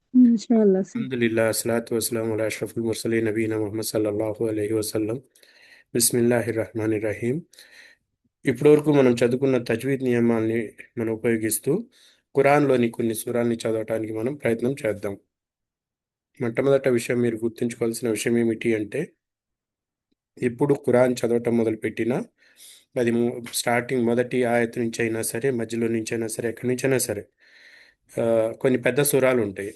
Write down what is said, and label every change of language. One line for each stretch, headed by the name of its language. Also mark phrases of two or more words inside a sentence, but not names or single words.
Arabic: إن شاء الله سي. الحمد لله الصلاة والسلام على أشرف المرسلين نبينا محمد صلى الله عليه وسلم بسم الله الرحمن الرحيم.
Telugu: ఇప్పటివరకు మనం చదువుకున్న తజ్వీద్ నియమాల్ని మనం ఉపయోగిస్తూ ఖురాన్లోని కొన్ని సూరాల్ని చదవటానికి మనం ప్రయత్నం చేద్దాం. మొట్టమొదట విషయం మీరు గుర్తుంచుకోవాల్సిన విషయం ఏమిటి అంటే, ఎప్పుడు ఖురాన్ చదవటం మొదలుపెట్టినా అది స్టార్టింగ్ మొదటి ఆయత నుంచి అయినా సరే, మధ్యలో నుంచి అయినా సరే, ఎక్కడి నుంచైనా సరే, కొన్ని పెద్ద సూరాలు ఉంటాయి.